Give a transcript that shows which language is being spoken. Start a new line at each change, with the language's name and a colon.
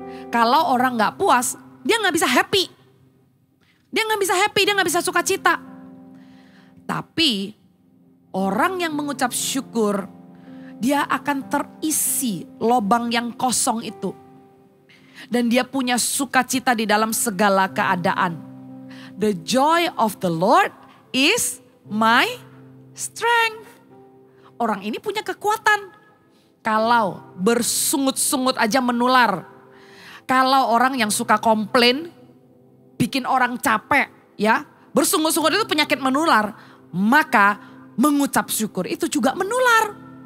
Indonesian: Kalau orang gak puas, dia gak bisa happy. Dia gak bisa happy, dia gak bisa sukacita. Tapi orang yang mengucap syukur, dia akan terisi lubang yang kosong itu. Dan dia punya sukacita di dalam segala keadaan.
English: The joy of the Lord is my strength.
Indonesian: Orang ini punya kekuatan. Kalau bersungut-sungut aja menular. Kalau orang yang suka komplain, bikin orang capek ya. Bersungut-sungut itu penyakit menular. Maka mengucap syukur itu juga menular.